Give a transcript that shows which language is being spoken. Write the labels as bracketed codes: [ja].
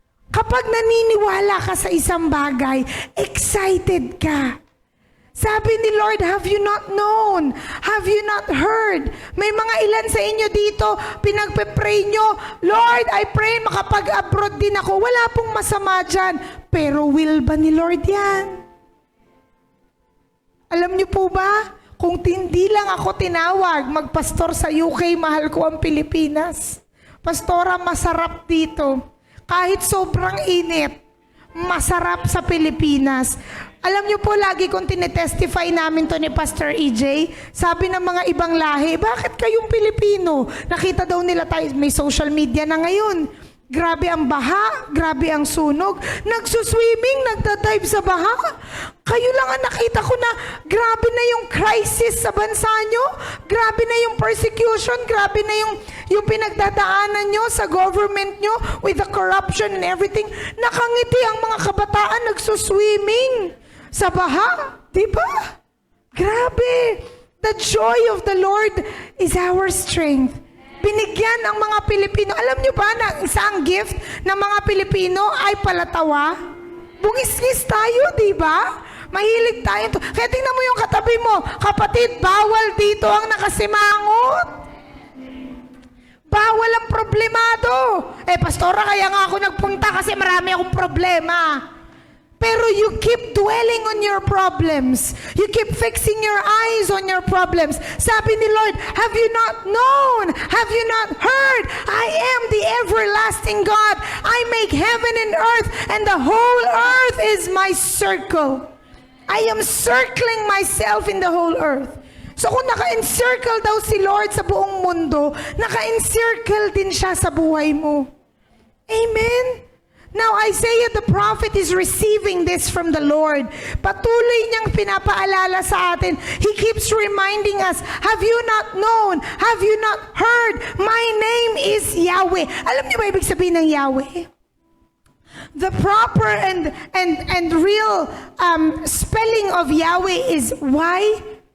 [tl] Kapag naniniwala ka sa isang bagay, excited ka. Sabi ni Lord, [en] have you not known? Have you not heard? [tl] May mga ilan sa inyo dito, pinagpe-pray nyo, Lord, [en] I pray [tl] makapag-abroad din ako. Wala pong masama dyan. Pero will ba ni Lord yan? Alam niyo po ba, kung hindi lang ako tinawag, magpastor sa UK, mahal ko ang Pilipinas. Pastora, masarap dito. Kahit sobrang init, masarap sa Pilipinas. Alam niyo po, lagi kong tinetestify namin to ni Pastor EJ, sabi ng mga ibang lahi, bakit kayong Pilipino? Nakita daw nila tayo, may social media na ngayon. Grabe ang baha, grabe ang sunog. Nagsuswimming, nagdadive sa baha. Kayo lang ang nakita ko na grabe na yung crisis sa bansa nyo. Grabe na yung persecution. Grabe na yung pinagdadaanan nyo sa government nyo [en] with the corruption and everything. [tl] Nakangiti ang mga kabataan nagsuswimming sa baha. Diba? Grabe. [en] The joy of the Lord is our strength. [tl] Binigyan ang mga Pilipino. Alam niyo ba na isang gift ng mga Pilipino ay palatawa? Bungis-ngis tayo, di ba? Mahilig tayo. Kaya tingnan mo yung katabi mo, kapatid, bawal dito ang nakasimangot. Bawal ang problemado. Pastora, kaya nga ako nagpunta kasi marami akong problema. [en] Pero you keep dwelling on your problems. You keep fixing your eyes on your problems. [tl] Sabi ni Lord, [en] have you not known? Have you not heard? I am the everlasting God. I make heaven and earth, and the whole earth is my circle. I am circling myself in the whole earth. [tl] So kung naka-encircle daw si Lord sa buong mundo, naka-encircle din siya sa buhay mo. Amen? [en] Now Isaiah the prophet is receiving this from the Lord. [tl] Patuloy niyang pinapaalala sa atin. [en] He keeps reminding us, have you not known? Have you not heard? My name is Yahweh. [tl] Alam niyo ba ibig sabihin ng Yahweh? [en] The proper and real spelling of Yahweh is Y-H-W-H.